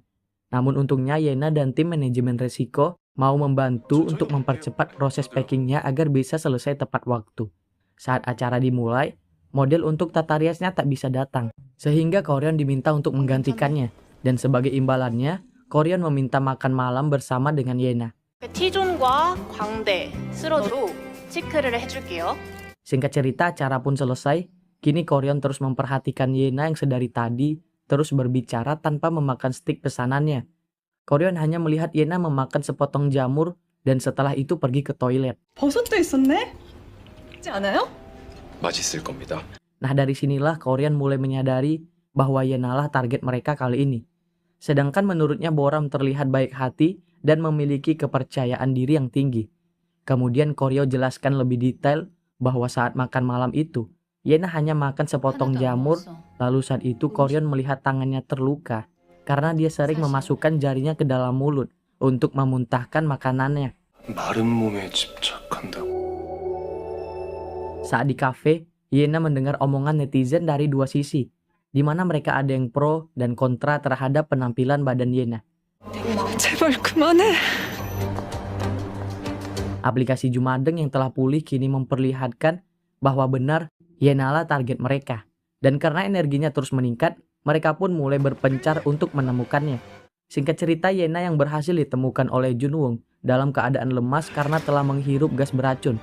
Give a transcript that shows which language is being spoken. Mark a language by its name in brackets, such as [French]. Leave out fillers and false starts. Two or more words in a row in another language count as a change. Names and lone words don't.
[Indonesian] Namun untungnya Yena dan tim manajemen resiko mau membantu untuk mempercepat proses packingnya agar bisa selesai tepat waktu. Saat acara dimulai, model untuk tata riasnya tak bisa datang, sehingga Koryon diminta untuk menggantikannya. Dan sebagai imbalannya, Koryon meminta makan malam bersama dengan Yena. [Korean] Tjon과 광대 스러드로 체크를 해줄게요. [Indonesian] Singkat cerita, acara pun selesai. Kini Koryon terus memperhatikan Yena yang sedari tadi terus berbicara tanpa memakan stik pesanannya. Koryon hanya melihat Yena memakan sepotong jamur dan setelah itu pergi ke toilet. [Korean] 버섯도 있었네? 그렇지 않아요? 맛있을 겁니다. [Indonesian] Nah dari sinilah Koryon mulai menyadari bahwa Yena lah target mereka kali ini. Sedangkan menurutnya Boram terlihat baik hati dan memiliki kepercayaan diri yang tinggi. Kemudian Koryo jelaskan lebih detail bahwa saat makan malam itu, Yena hanya makan sepotong jamur, lalu saat itu Koryon melihat tangannya terluka karena dia sering memasukkan jarinya ke dalam mulut untuk memuntahkan makanannya. [Korean] 마른 몸에 집착한다고. [Indonesian] Saat di kafe, Yena mendengar omongan netizen dari dua sisi, di mana mereka ada yang pro dan kontra terhadap penampilan badan Yena. [Korean] 제발 그만해. [Indonesian] Aplikasi Jumadeng yang telah pulih kini memperlihatkan bahwa benar Yena lah target mereka. Dan karena energinya terus meningkat, mereka pun mulai berpencar untuk menemukannya. Singkat cerita, Yena yang berhasil ditemukan oleh Junwoo dalam keadaan lemas karena telah menghirup gas beracun.